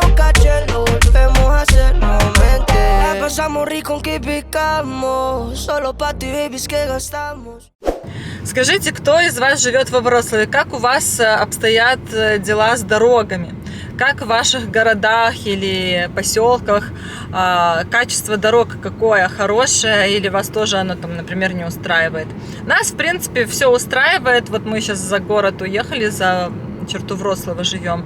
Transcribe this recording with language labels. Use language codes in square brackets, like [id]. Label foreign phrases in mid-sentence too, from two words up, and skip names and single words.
[es] Rico que picamos, solo pa' ti, baby, es que gastamos. [ru] Скажите, кто из вас живет во Вроцлаве? Как у вас обстоят дела с дорогами? Как в ваших городах или поселках качество дорог какое? Хорошее или вас тоже оно там, например, не устраивает? Нас, в принципе, все устраивает. Вот мы сейчас за город уехали, за черту Вроцлава живем.